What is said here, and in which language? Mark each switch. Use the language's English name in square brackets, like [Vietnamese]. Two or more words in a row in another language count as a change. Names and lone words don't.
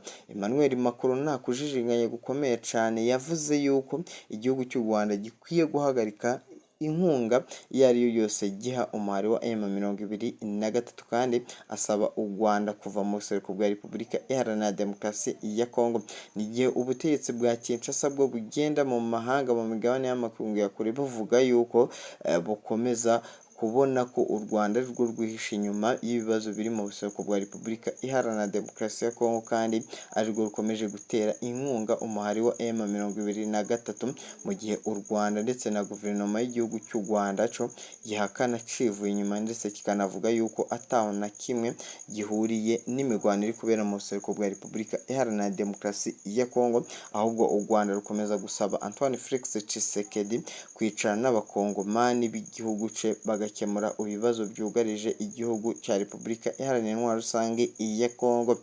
[Rundi] Emmanuel Macron nta kujijinganya gukomeye cyane yavuze yuko igihugu cy'u Rwanda gikwiye guhagarika inkunga iyo ari yo yose giha umuhari wa M23 kandi asaba u Rwanda kuva mu buseruko bwa Repubulika Iharanira Demokarasi ya Kongo. Ni igihe ubutegetsi bwa Kinshasa bwo bugenda mu mahanga mu migabane y'amakungu ya kure buvuga yuko bukomeza kubona ko u Rwanda ari rwo rwihishe inyuma y'ibibazo biri mu buseruko bwa Repubulika Iharanira Demokarasi ya Kongo kandi ari rwo rukomeje gutera inkunga umuhari wa M23 mu gihe u Rwanda ndetse na guverinoma y'igihugu cy'u Rwanda cyo gihakana civuye inyuma ndetse kikanavuga yuko ataho na kimwe gihuriye n'imirwano iri kubera mu buseruko bwa Repubulika Iharanira Demokarasi ya Kongo, ahubwo u Rwanda rukomeza gusaba Antoine Felix Tshisekedi kwicarana n'abakongomani b'igihugu cye bagakemura ibibazo byugarije igihugu cya Repubulika Iharanira Intwaro Rusange ya Kongo.